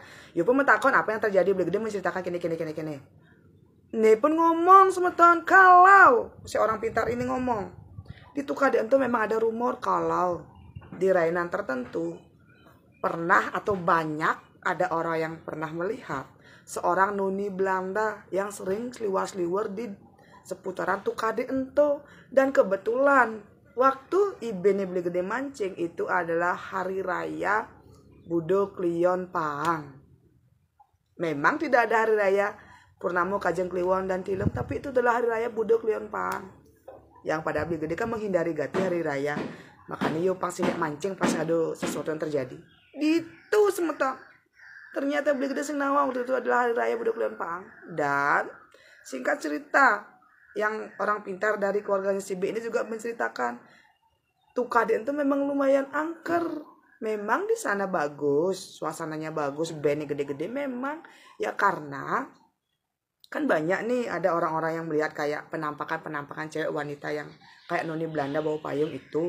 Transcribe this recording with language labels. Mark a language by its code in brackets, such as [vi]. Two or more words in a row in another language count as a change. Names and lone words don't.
[ban] Yo pun mentakon [id] apa yang terjadi. Beli Gede menceritakan kini. Ini pun ngomong semeton kalau si orang pintar ini ngomong di Tukade itu memang ada rumor kalau di rainan tertentu pernah atau banyak ada orang yang pernah melihat seorang noni Belanda yang sering seliwar-seliwar di seputaran Tukade ento. Dan kebetulan waktu Ibene Beli Gede mancing itu adalah hari raya Budo Klion Pahang. Memang tidak ada hari raya Purnamo Kajeng Kliwon dan Tilem, tapi itu adalah hari raya Budo Klion Pahang. Yang pada Beli Gede kan menghindari gati hari raya. Makanya yo pas mancing pas ada sesuatu yang terjadi. Gitu semeton. Ternyata Beli Gede [ban] sing nawa [id] waktu itu adalah hari raya Budo Klion Pahang. Dan singkat cerita, yang orang pintar dari keluarganya si B ini juga menceritakan Tukade itu memang lumayan angker. Memang di sana bagus, suasananya bagus, bandnya gede-gede memang. Ya karena kan banyak nih ada orang-orang yang melihat kayak penampakan cewek wanita yang kayak noni Belanda bawa payung itu.